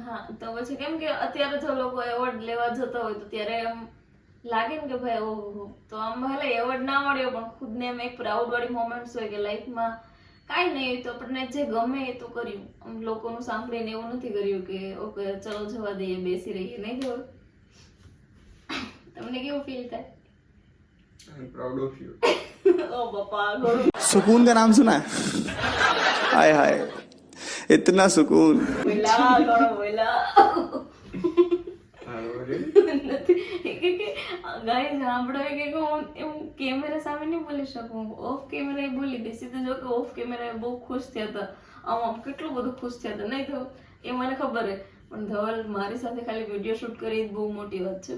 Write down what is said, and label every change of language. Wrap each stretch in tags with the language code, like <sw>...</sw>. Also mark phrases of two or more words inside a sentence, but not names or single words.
<gu>હા તો પછી કેમ કે અત્યારે જો લોકો એવોર્ડ લેવા જતા હોય તો ત્યારે એમ લાગે ને કે ભાઈ ઓહો. તો આમ ભલે એવોર્ડ ના મળ્યો પણ ખુદને એમ એક પ્રાઉડ વાળી મોમેન્ટ્સ હોય કે લાઈફમાં કાંઈ નહીં હોય તો આપણને જે ગમે એ તો કર્યું. આમ લોકોનું સાંભળીને એવું નથી કર્યું કે ઓકે ચલો જવા દઈએ બેસી રહીએ. નહીં ધવલ? તમને કેવું ફીલ થાય?</gu> <en>I am proud of you.</en> <gu>ઓ બાપા ઘણું</gu> <hi>सुकून का नाम सुना है हाय हाय इतना सुकून</hi> <gu>બોલા ઘણો બોલા. ગાઈસ સાંભળો કે હું એમ કેમેરા સામે નહીં બોલી શકું.</gu> <en>off camera</en> <gu>બોલી દે. સીધું જો કે</gu> <en>off camera</en> <gu>બહુ ખુશ થયા હતા. આમ કેટલું બધું ખુશ થયા હતા. નહીં તો એ મને ખબર હે પણ ધવલ મારી સાથે ખાલી</gu> <en>video shoot</en> <gu>કરી બહુ મોટી વાત છે.</gu>